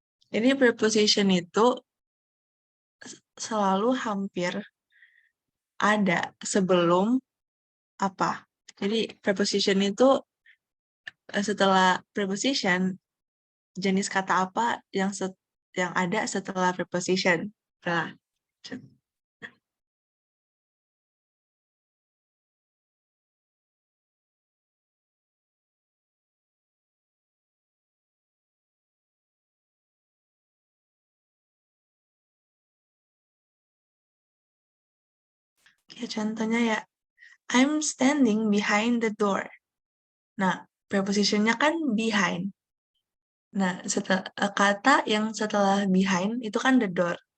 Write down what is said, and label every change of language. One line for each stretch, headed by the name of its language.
Indonesian: Jadi preposition itu selalu hampir ada sebelum apa. Jadi preposition itu setelah preposition, jenis kata apa yang ada setelah preposition. Nah, kayak contohnya ya,
English: I'm standing behind the door.
Indonesian: Nah, prepositionnya kan behind. Nah, kata yang setelah behind itu kan the door.